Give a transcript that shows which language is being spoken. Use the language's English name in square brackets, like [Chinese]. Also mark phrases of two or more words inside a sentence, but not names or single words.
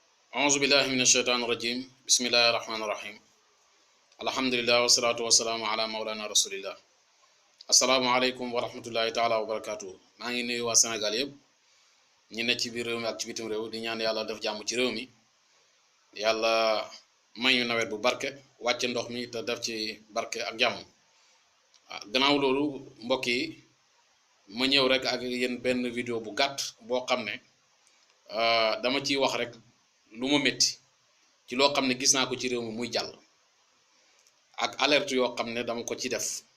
[Arabic] أعوذ بالله من الشيطان الرجيم بسم الله الرحمن الرحيم الحمد لله والصلاة والسلام على مولانا رسول الله السلام عليكم ورحمة الله تعالى وبركاته [Wolof] maa ngi nuyu waa Sénégal yëpp ñi ne ci biir réew mi ak ci bitim réew di ñaan yàlla def jàmm ci réew mi yàlla may ñu nawet bu barke wàcce ndox mi te def ci barke ak jàmm gannaaw loolu mbokk yi ma ñëw rek ak yéen benn vidéo bu gàtt boo xam ne dama ciy wax rek lu ma métti ci loo xam ne gis naa ko ci réew mi muy jàll ak alerte yoo xam ne dama ko ci def